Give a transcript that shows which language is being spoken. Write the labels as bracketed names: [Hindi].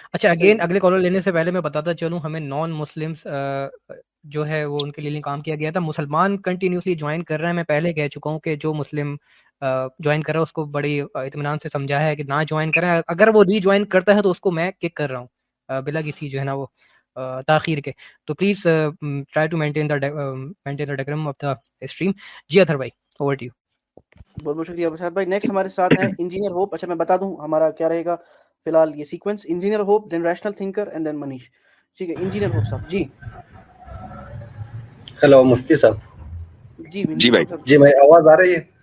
[Urdu] اچھا اگین اگلے کالر لینے سے پہلے میں بتاتا چلوں, ہمیں نان مسلمس جو ہے وہ ان کے لیے کام کیا گیا تھا. مسلمان کنٹینیوسلی جوائن کر رہے ہیں, میں پہلے کہہ چکا ہوں کہ جو مسلم جوائن کر رہا ہے اس کو بڑی اطمینان سے سمجھا ہے کہ نہ جوائن کریں, اگر وہ ری جوائن کرتا ہے تو اس کو میں کک کر رہا ہوں بلا کسی جو ہے نا وہ تاخیر کے. [English] تو please try to maintain the diagram of the stream. [Urdu] جی اطہر بھائی اوور ٹو یو. بہت بہت شکریہ بشار بھائی. نیکسٹ ہمارے ساتھ ہیں انجینئر ہوپ. اچھا میں بتا دوں ہمارا کیا رہے گا فی الحال یہ sequence, engineer hope, [English] Then rational thinker and then Manish. [Urdu] ٹھیک ہے, انجینئر ہوپ صاحب. جی ہیلو مفتی صاحب. جی بھائی, جی میں آواز آ رہی ہے؟